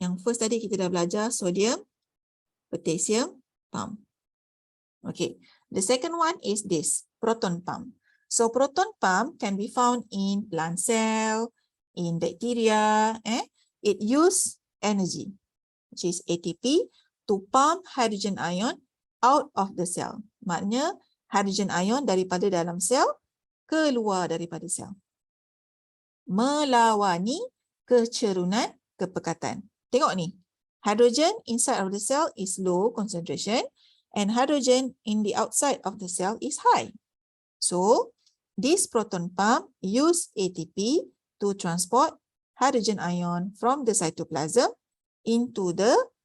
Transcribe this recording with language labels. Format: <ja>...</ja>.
<ms>Yang first tadi kita dah belajar sodium potassium pump. Okay.</ms> <en>The second one is this, proton pump. So proton pump can be found in plant cell, in bacteria. It use energy, which is ATP, to pump hydrogen ion out of the cell.</en> <ms>Maknanya hydrogen ion daripada dalam sel keluar daripada sel, melawani kecerunan kepekatan. Tengok ni,</ms> <en>hydrogen inside of the cell is low concentration and hydrogen in the outside of the cell is high. So, this proton pump use ATP to transport hydrogen ion from the cytoplasm into the</en>